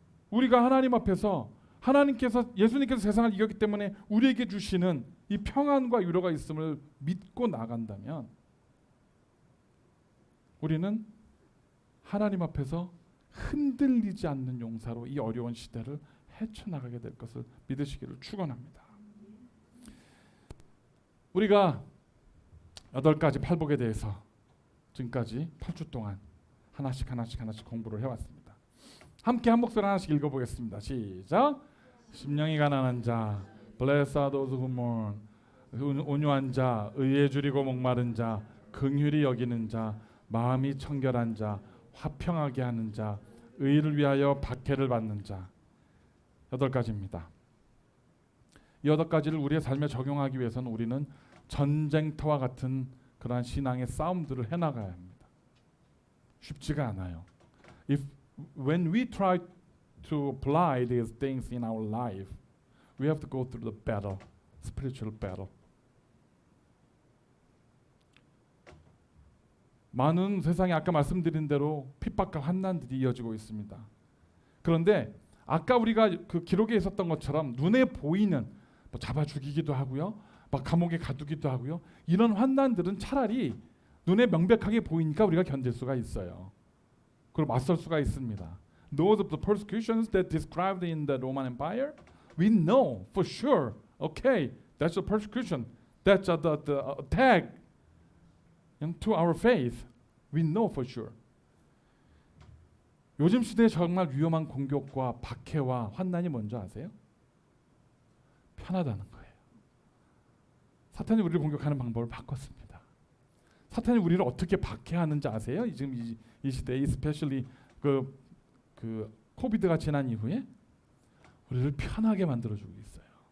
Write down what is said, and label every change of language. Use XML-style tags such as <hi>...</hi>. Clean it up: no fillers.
<ko>우리가 하나님 앞에서 예수님께서 세상을 이겼기 때문에 우리에게 주시는 이 평안과 위로가 있음을 믿고 나간다면 우리는 하나님 앞에서 흔들리지 않는 용사로 이 어려운 시대를 헤쳐나가게 될 것을 믿으시기를 축원합니다. 우리가 8가지 팔복에 대해서 지금까지 8주 동안 하나씩 공부를 해왔습니다. 함께 한 목소리 하나씩 읽어보겠습니다. 시작. 심령이 가난한 자,</ko> <en>blessed are those who mourn.</en> <ko>온유한 자, 의에 줄이고 목마른 자, 긍휼히 여기는 자, 마음이 청결한 자, 화평하게 하는 자, 의를 위하여 박해를 받는 자. 8가지입니다. 이 8가지를 우리의 삶에 적용하기 위해서는 우리는 전쟁터와 같은 그러한 신앙의 싸움들을 해나가야 합니다. 쉽지가 않아요.</ko> <en>When we try to apply these things in our life, we have to go through the battle, spiritual battle.</en> <ko>많은 세상에 아까 말씀드린 대로 핍박과 환난들이 이어지고 있습니다. 그런데 아까 우리가 그 기록에 있었던 것처럼 눈에 보이는 뭐 잡아 죽이기도 하고요, 막 감옥에 가두기도 하고요. 이런 환난들은 차라리 눈에 명백하게 보이니까 우리가 견딜 수가 있어요. 그리고 맞설 수가 있습니다.</ko> <en>Those of the persecutions that described in the Roman Empire, we know for sure. Okay, that's a persecution. That's the attack to our faith. We know for sure.</en> <ko>요즘 시대에 정말 위험한 공격과 박해와 환난이 뭔지 아세요? 편하다는 거예요. 사탄이 우리를 공격하는 방법을 바꿨습니다. 사탄이 우리를 어떻게 박해하는지 아세요? 지금 이 시대에 especially 그 코비드가 지난 이후에 우리를 편하게 만들어주고 있어요.</ko>